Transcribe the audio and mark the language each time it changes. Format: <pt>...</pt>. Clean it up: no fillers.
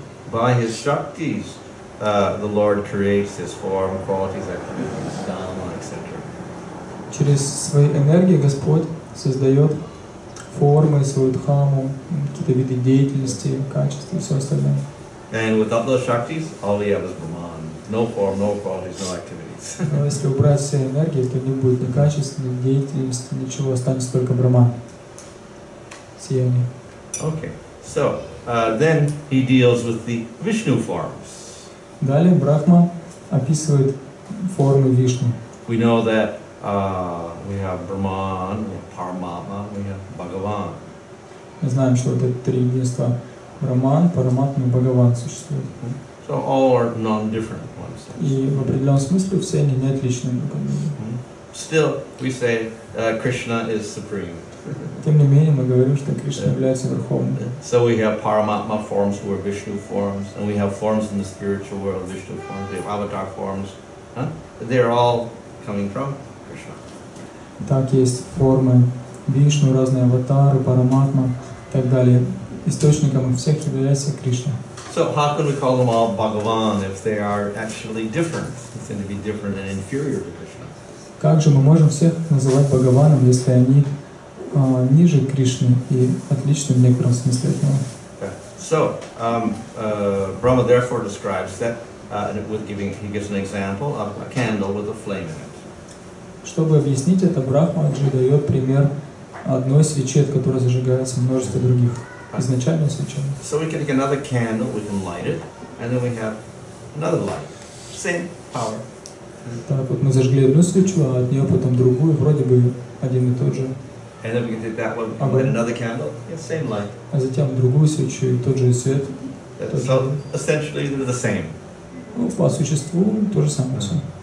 <en>By his Shaktis, the Lord creates His form, qualities, activities, dhamma, etc.</en> <ru>Через свои энергии Господь создает формы, свою дхамму, какие-то виды деятельности, качества и все остальное.</ru> <en>And without those shaktis, all we have is Brahman. No form, no qualities, no activities.</en> <ru>Но если убрать все энергии, то не будет ни качества, ни деятельности, ничего, останется только Брахман. Сияние.</ru> <en>Okay, so then he deals with the Vishnu forms.</en> <ru>Далее Брахма описывает формы Вишну.</ru> <en>We know that we have Brahman, we have Paramatma, we have Bhagavan.</en> <ru>Мы знаем, что вот это три единства Брахман, Параматма и Бхагаван существуют.</ru> <en>So all are non-different ones.</en> <ru>И в определенном смысле все они не отличны друг от друга.</ru> <en>Still, we say Krishna is supreme.</en> <ru>Тем не менее, мы говорим, что Кришна является верховным.</ru> <en>So we have Paramatma forms who are Vishnu forms, and we have forms in the spiritual world, Vishnu forms, we have avatar forms. They're all coming from Krishna.</en> <ru>Так, есть формы Вишну, разные аватары, Параматма и так далее. Источником всех является Кришна.</ru> <en>So how can we call them all Bhagavan if they are actually different? They seem to be different and inferior to Krishna.</en> <ru>Как же мы можем всех называть Бхагаваном, если они ниже Кришны и отличны в некотором смысле от него?</ru> <en>So Brahma therefore describes that, he gives an example of a candle with a flame in it.</en> <ru>Чтобы объяснить это, Брахма дает пример одной свечи, от которой зажигается множество других. Изначально свеча.</ru> <en>So we can take another candle, we can light it, and then we have another light. Same power.</en> <ru>Так вот мы зажгли одну свечу, а от нее потом другую, вроде бы один и тот же.</ru> <en>And then we can take that one, light another candle, yeah, same light.</en> <ru>А затем другую свечу и тот же свет.</ru> <en>So essentially they're the same.</en> <ru>Ну, по существу то же самое все.</ru>